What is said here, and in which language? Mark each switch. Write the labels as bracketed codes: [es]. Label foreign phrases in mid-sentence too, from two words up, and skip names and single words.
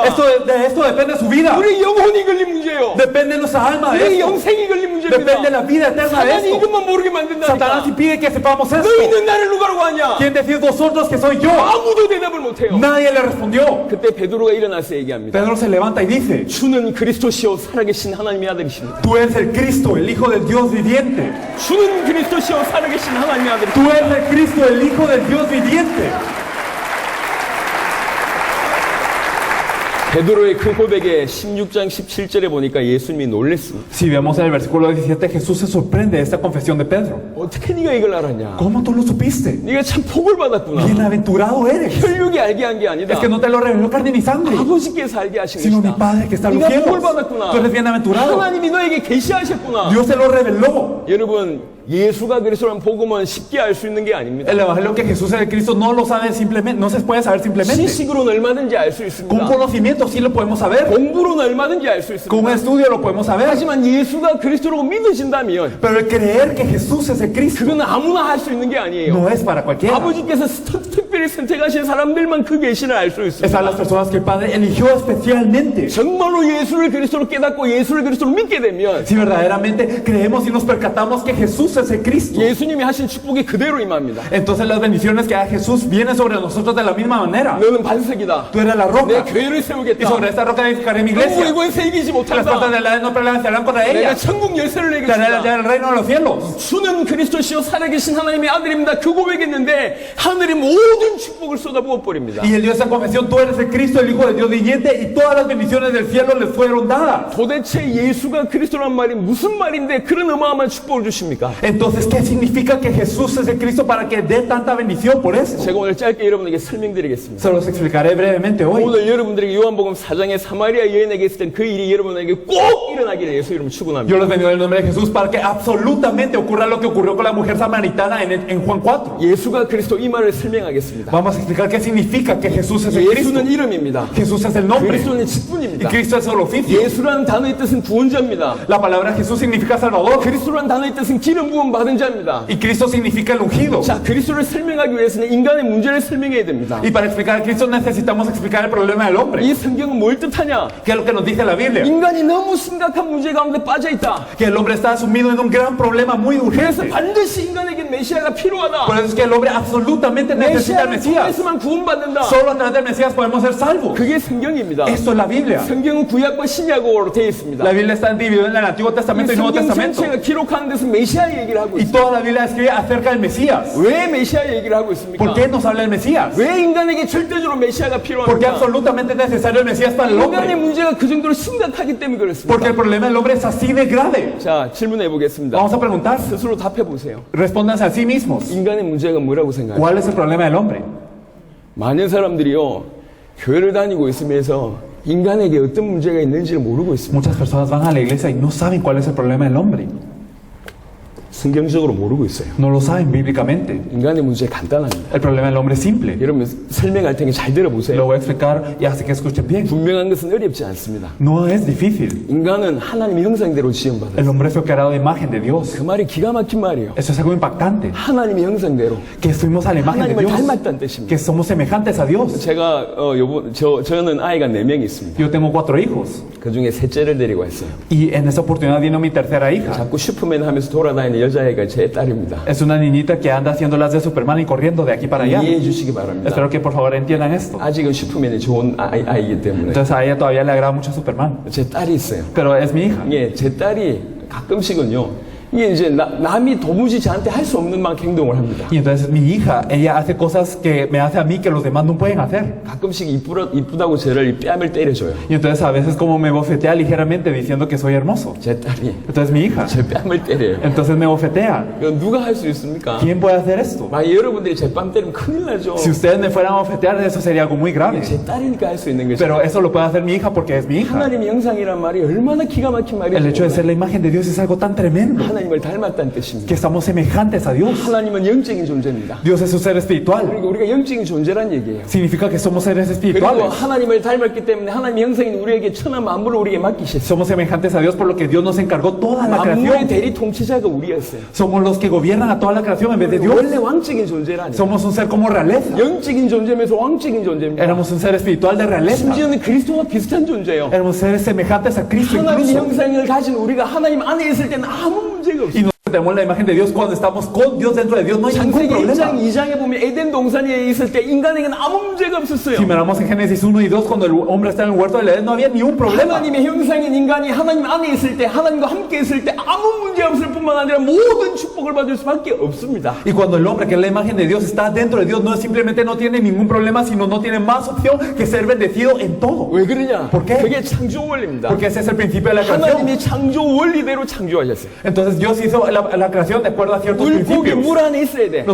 [es] De esto depende su vida. [ko] 우리 영혼이 걸린 문제예요. [es] Depende de nuestra alma de [ko] 우리 [es] esto. [ko] 영생이 걸린 문제입니다. [es] Depende de la vida eterna de [ko] 사단이 [es] esto. [ko] 이것만 모르게 [es] Satanás [ko] 만든다니까. [es] impide que sepamos esto. [ko] 너희는 나를 누가라고 하냐? [es] ¿Quién decís vosotros que soy yo? [ko] 아무도 대답을 못해요. [es] Nadie le respondió. [ko] 그때 베드로가 일어나서 얘기합니다. [es] Pedro se levanta y dice, [ko] 주는 그리스도시요 살아계신 하나님의 아들이십니다. [es] tú eres el Cristo, el Hijo del Dios viviente. [ko] 주는 그리스도시요 살아계신 하나님의 [es] Tú [ko] 아들이십니다. [es] eres el Cristo, el Hijo del Dios viviente. [ko] 베드로의 그 고백에 16장 17절에 보니까 예수님이 놀랬습니다. [es] Si vemos en el versículo 17, Jesús se sorprende de esta confesión de Pedro. [ko] 어떻게 네가 이걸 알았냐? [es] ¿Cómo tú lo supiste? [ko] 네가 참 복을 받았구나. [es] Bienaventurado eres. [ko] 혈육이 알게 한 게 아니다. [es] Es que no te lo reveló carne ni sangre, [ko] 아버지께서 알게 하신 [es] sino mi [ko] 것이다. [es] Padre que está en los [ko] 네가 복을 [es] cielos. [ko] 받았구나. [es] Tú eres bienaventurado. [ko] 하나님이 너에게 계시하셨구나. [es] Dios te lo reveló. [ko] 여러분, 예수가 그리스도라는 복음은 쉽게 알 수 있는 게 아닙니다. [es] El evangelio que Jesús es el Cristo no lo sabe simplemente, no se puede saber simplemente. [ko] 지식으로는 얼마든지 알 수 있습니다. [es] Con conocimiento sí lo podemos saber. [ko] 공부로는 얼마든지 알 수 [es] Con un [ko] 있습니다. [es] estudio lo podemos saber. [ko] 하지만 예수가 그리스도라고 믿으신다면 [es] Pero el creer que Jesús es el Cristo [ko] 그건 아무나 할 수 있는 게 아니에요. [es] no es para cualquiera. [ko] 아버지께서 특별히 선택하신 사람들만 그 계시를 알 수 [es] Es a [ko] 있습니다. [es] las personas que el Padre eligió especialmente. [ko] 정말로 예수를 그리스도로 깨닫고 예수를 그리스도로 믿게 되면 [es] Si verdaderamente creemos y nos percatamos que Jesús es el Cristo, [ko] 예수님이 하신 축복이 그대로 임합니다. [es] entonces las bendiciones que da Jesús vienen sobre nosotros de la misma manera. [ko] 너는 반석이다. [es] Tú eres la [ko] 내 [es] roca [ko] 교회를 [es] y [ko] 세우겠다. [es] sobre esta roca edificaré mi [ko] 너무 [es] iglesia. [ko] 이건 세이기지 [es] Las puertas [ko] 못한다. [es] del Hades no prevalecerán contra [ko] 내가 [es] ella. [ko] 천국 열쇠를 [es] Te daré [ko] 내겠습니다. [es] el reino de los cielos. [ko] 주는 그리스도시요 살아계신 하나님의 아들입니다. 그 고백했는데 하늘의 모든 축복을 쏟아부어 버립니다. [es] Y él dio esa confesión, tú eres el Cristo, el Hijo de Dios viviente, y todas las bendiciones del cielo les fueron dadas. [ko] 도대체 예수가 그리스도란 말이 무슨 말인데 그런 어마어마한 축복을 주십니까? [es] Entonces, ¿qué significa que Jesús es el Cristo para que dé tanta bendición por eso? [ko] 제가 오늘 짧게 여러분에게 설명드리겠습니다. [es] Se los explicaré brevemente hoy. [ko] 오늘 여러분들에게 요한복음 4장의 사마리아 여인에게 있었던 그 일이 여러분에게 꼭 일어나기를 예수 이름으로 축원합니다. [es] Yo les bendigo en el nombre de Jesús para que absolutamente ocurra lo que ocurrió con la mujer samaritana en Juan 4. [ko] 예수가 그리스도 이 말을 설명하겠습니다. [es] Vamos a explicar qué significa que Jesús es el Cristo. [ko] 예수는 이름입니다. [es] Jesús es el nombre [ko] 그리스도는 [es] y [ko] 직분입니다. [es] Cristo es el oficio. [ko] 예수라는 단어의 뜻은 구원자입니다. [es] La palabra Jesús significa Salvador [ko] 그리스도라는 단어의 뜻은 기름 부음 받은 자입니다. [es] y Cristo significa el ungido. [ko] 자, 그리스도를 설명하기 위해서는 인간의 문제를 설명해야 됩니다. [es] Y para explicar a Cristo necesitamos explicar el problema del hombre. [ko] 이 성경은 뭘 뜻하냐? [es] ¿Qué es lo que nos dice la Biblia? [ko] 인간이 너무 심각한 문제 가운데 빠져 있다. [es] Que el hombre está sumido en un gran problema muy [ko] 그래서 [es] urgente. [ko] 반드시 인간에게 메시아가 [es] Por [ko] 필요하다. [es] eso es que el hombre absolutamente necesita al [ko] 메시아를 [es] Mesías. [ko] 통해서만 구원받는다. [es] Solo a través del Mesías podemos ser salvos. [ko] 그게 성경입니다. [es] Esto es la Biblia. [ko] 성경은 구약과 신약으로 되어 있습니다. [es] La Biblia está dividida en el Antiguo Testamento y Nuevo [ko] 성경 [es] Testamento. [ko] 전체가 기록하는 데서 메시아 얘기를 하고 [es] Y [ko] 있습니다. [es] toda la Biblia escribe acerca del Mesías. [ko] 왜 메시아 얘기를 하고 있습니까? [es] ¿Por qué nos habla el Mesías? [ko] 왜 인간에게 절대적으로 메시아가 [es] Porque [ko] 필요합니까? [es] absolutamente es necesario el Mesías para el [ko] 인간의 [es] hombre. [ko] 문제가 그 정도로 심각하기 때문에 그렇습니다. [es] Porque el problema del hombre es así de grave. [ko] 자, 질문해 보겠습니다. [es] Vamos a preguntar. [ko] 스스로 답해 보세요. [es] Respóndanse a sí mismos. [ko] 인간의 문제가 뭐라고 생각해요? [es] ¿Cuál es el problema del hombre? [ko] 많은 사람들이요, 교회를 다니고 있으면서 인간에게 어떤 문제가 있는지를 모르고 있습니다. [es] Muchas personas van a la iglesia y no saben cuál es el problema del hombre. [ko] 성경적으로 모르고 있어요. [es] No lo saben bíblicamente. [ko] 인간의 문제 간단합니다. [es] El problema del hombre es simple. [ko] 여러분 설명할 테니 잘 들어보세요. [es] Lo voy a explicar y hace que escuchen bien. [ko] 분명한 것은 어렵지 않습니다. [es] No es difícil. [ko] 인간은 하나님의 형상대로 지음받았어요. [es] El hombre fue creado de imagen de Dios. [ko] 그 말이 기가 막힌 말이에요. [es] Eso es algo impactante. [ko] 하나님의 형상대로 [es] Que fuimos a la imagen de [ko] 하나님을 [es] Dios. [ko] 닮았다는 뜻입니다. [es] Que somos semejantes a Dios. [ko] 제가 저는 아이가 4명이 있습니다. [es] Yo tengo 4 hijos. [ko] 그 중에 셋째를 데리고 왔어요. [es] Y en esa oportunidad vino mi tercera hija. [ko] 자꾸 슈퍼맨 하면서 돌아다니는 여자애가 제 딸입니다. [es] Es una niñita que anda haciendo las de Superman y corriendo de aquí para allá. [ko] 이해해 주시기 바랍니다. [es] Espero que por favor entiendan esto. [ko] 아직은 슈퍼맨이 좋은 아이이기 때문에. [es] Entonces a ella todavía le agrada mucho Superman. [ko] 제 딸이 있어요. [es] Pero es mi hija. [ko] 예, 제 딸이 가끔씩은요. 이게 이제 남이 도무지 저한테 할 수 없는 막 행동을 합니다. [es] Y entonces mi hija, ella hace cosas que me hace a mí que los demás no pueden hacer. [ko] 가끔씩 이쁘다고 저를 뺨을 때려줘요. [es] Y entonces a veces como me bofetea ligeramente diciendo que soy hermoso. [ko] 제 딸이 [es] Entonces mi hija. [ko] 제 뺨을 때려요. [es] Entonces me bofetea. [ko] 이거 누가 할 수 있습니까? [es] ¿Quién puede hacer esto? [ko] 만약 여러분들이 제 뺨 때리면 큰일 나죠. [es] Si ustedes me fueran a bofetear, eso sería algo muy grave. [ko] 제 딸이니까 할 수 있는 거죠. [es] Pero eso lo puede hacer mi hija porque es mi hija. [ko] 하나님의 형상이란 말이 얼마나 기가 막힌 말이에요. [es] El hecho de ser la imagen de Dios es algo tan tremendo. [ko] 하나님을 닮았다는 [es] Que [ko] 뜻입니다. [es] estamos semejantes a Dios. [ko] 하나님은 영적인 존재입니다. [es] Dios es un ser espiritual. [ko] 그리고 우리가 영적인 존재란 얘기예요. [es] Significa que somos seres [ko] 그리고 [es] espirituales. [ko] 하나님을 닮았기 때문에 하나님의 형상인 우리에게 천하 만물을 우리에게 맡기셨어요. [es] Somos semejantes a Dios por lo que Dios nos encargó toda la [ko] 만물의 [es] creación. [ko] 대리 통치자가 우리였어요. [es] Somos los que gobiernan a toda la creación en vez de Dios. [ko] 원래 왕적인 존재라니. [es] Somos un ser como realeza. [ko] 영적인 존재면서 왕적인 존재입니다. [es] Éramos un ser espiritual de realeza. [ko] 심지어는 그리스도와 비슷한 존재예요. [es] Éramos seres semejantes a Cristo [ko] 하나님의 [es] incluso. [ko] 형상을 가진 우리가 하나님 안에 있을 때는 아무 문제가 [es] Y [ko] 없어요. [es] nosotros tenemos la imagen de Dios cuando estamos con Dios dentro de Dios. No hay ningún [ko] 창세기 1장 [es] problema. [ko] 2장에 보면 에덴 동산에 있을 때 인간에게는 아무 문제가 없었어요. [es] Si miramos en Génesis 1 y 2, cuando el hombre está en el huerto del Edén, no había ni un problema. [ko] 하나님의 형상인 인간이 하나님 안에 있을 때 하나님과 함께 있을 때 아무 문제 없을 뿐만 아니라 모든 축복을 받을 수밖에 없습니다. [es] Y cuando el hombre, que es la imagen de Dios, está dentro de Dios, no es simplemente no tiene ningún problema, sino no tiene más opción que ser bendecido en todo. [ko] 왜 그러냐? [es] ¿Por qué? [ko] 그게 창조 원리입니다. [es] Porque ese es el principio de la creación. [ko] 하나님이 창조 원리대로 창조하셨어요. [es] Entonces Dios hizo la creación de acuerdo a ciertos [ko] 물고기 [es] principios. [ko] 물 안에 있어야 돼.